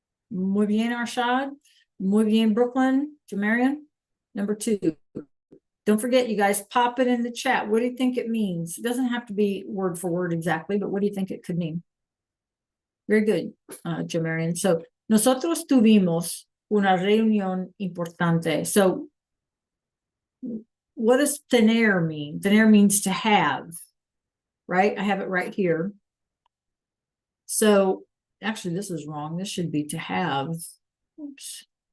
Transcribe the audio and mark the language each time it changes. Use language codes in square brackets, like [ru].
[es] Muy bien, Arshad. Muy bien, Brooklyn. Jamarian. Number two. [en] Don't forget, you guys, pop it in the chat. What do you think it means? It doesn't have to be word for word exactly, but what do you think it could mean? Very good, Jamarian. [es] So, nosotros tuvimos una reunión importante. [en] So, what does tener mean? Tener means to have, right? I have it right here. So, actually, this is wrong. This should be to have. Oops.